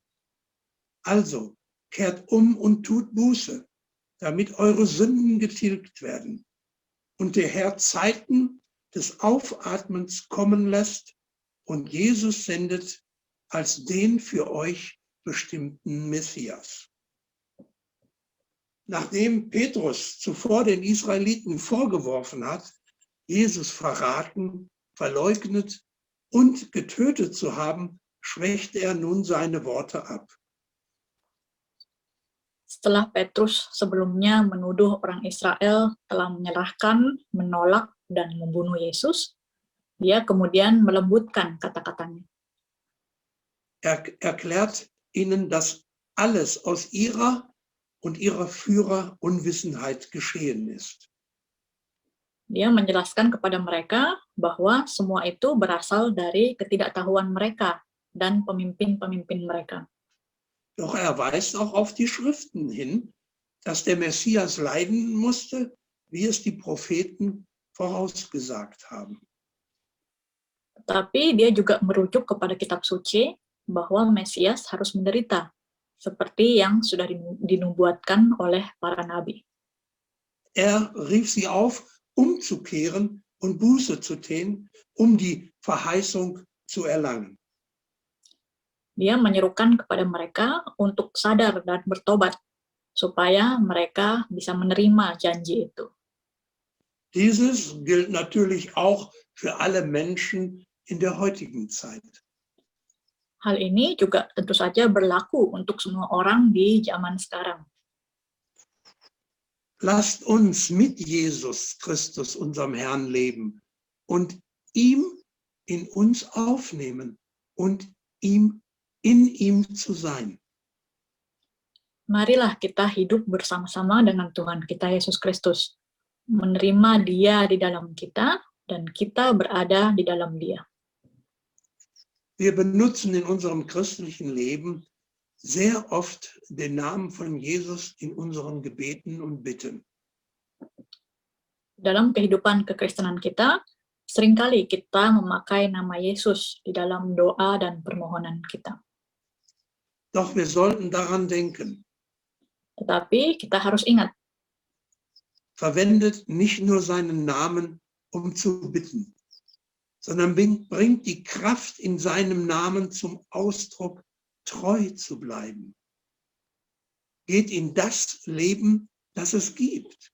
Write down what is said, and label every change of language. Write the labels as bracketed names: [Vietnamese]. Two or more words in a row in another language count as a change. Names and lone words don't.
[German] Also kehrt um und tut Buße, damit eure Sünden getilgt werden und der Herr Zeiten des Aufatmens kommen lässt und Jesus sendet als den für euch bestimmten Messias. Nachdem Petrus zuvor den Israeliten vorgeworfen hat, Jesus verraten, verleugnet und getötet zu haben, schwächt er nun seine Worte ab. [Indonesian] Setelah Petrus sebelumnya menuduh orang Israel telah menyerahkan, menolak, dan membunuh Yesus, dia kemudian melembutkan kata-katanya. [German] Er erklärt ihnen, dass alles aus ihrer und ihrer Führer Unwissenheit geschehen ist. [Indonesian] Dia menjelaskan kepada mereka bahwa semua itu berasal dari ketidaktahuan mereka dan pemimpin-pemimpin mereka. [German] Doch er weist auch auf die Schriften hin, dass der Messias leiden musste, wie es die Propheten vorausgesagt haben. [Indonesian] Tetapi dia juga merujuk kepada kitab suci bahwa Mesias harus menderita, seperti yang sudah dinubuatkan oleh para nabi. [German] Er rief sie auf, umzukehren und Buße zu tun, um die Verheißung zu erlangen. [Indonesian] Dia menyerukan kepada mereka untuk sadar dan bertobat, supaya mereka bisa menerima janji itu. [German] Dieses gilt natürlich auch für alle Menschen in der heutigen Zeit. [Indonesian] Hal ini juga tentu saja berlaku untuk semua orang di zaman sekarang. [German] Lasst uns mit Jesus Christus, unserem Herrn, leben und ihm in uns aufnehmen und in ihm zu sein. [Indonesian] Marilah kita hidup bersama-sama dengan Tuhan kita Yesus Kristus, menerima Dia di dalam kita, dan kita berada di dalam Dia. [German] Wir benutzen in unserem christlichen Leben sehr oft den Namen von Jesus in unseren Gebeten und Bitten. [Indonesian] Dalam kehidupan kekristenan kita, seringkali kita memakai nama Yesus di dalam doa dan permohonan kita. [German] Doch wir sollten daran denken, [Indonesian] Tetapi kita harus ingat, [German] verwendet nicht nur seinen Namen, um zu bitten, sondern bringt die Kraft in seinem Namen zum Ausdruck, treu zu bleiben. Geht in das Leben, das es gibt.